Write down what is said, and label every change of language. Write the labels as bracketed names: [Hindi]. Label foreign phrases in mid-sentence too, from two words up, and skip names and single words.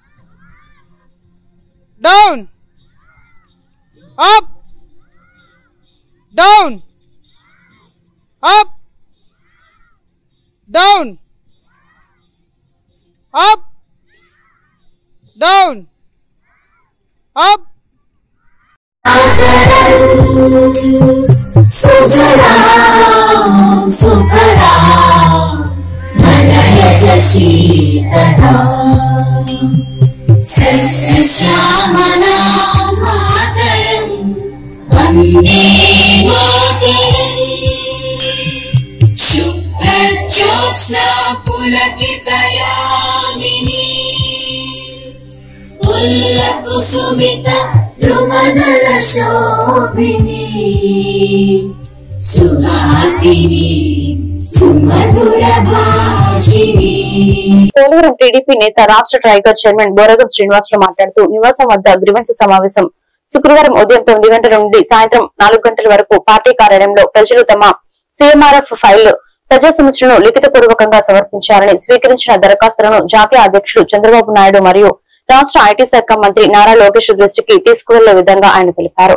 [English] down, up, down, up, down, up, down, up. [Sanskrit] सुजलां सुफलां मनयज शीतलां सस्यश्यामलां मातरं वन्दे मातरं शुभ्रज्योत्स्ना पुलकितयामिनी उल्लकुसुमिता द्रुमदल शोभिनी सुहासिनी सुमधुर भाषिणी. [Telugu] పోలవరం టీడీపీ నేత రాష్ట్ర టైగర్ చైర్మన్ బోరగం శ్రీనివాసరావు మాట్లాడుతూ నివాసం వద్ద గ్రీవెన్స్ సమావేశం శుక్రవారం ఉదయం 9 గంటల నుండి సాయంత్రం 4 గంటల వరకు పార్టీ కార్యాలయంలో ప్రజలు తమ సీఎంఆర్ఎఫ్ ఫైల్ ప్రజా సమస్యలను లిఖితపూర్వకంగా సమర్పించాలని స్వీకరించిన దరఖాస్తులను జాతీయ అధ్యక్షుడు చంద్రబాబు నాయుడు మరియు రాష్ట్ర ఐటీ శాఖ మంత్రి నారా లోకేష్ దృష్టికి తీసుకువెళ్లే విధంగా ఆయన తెలిపారు.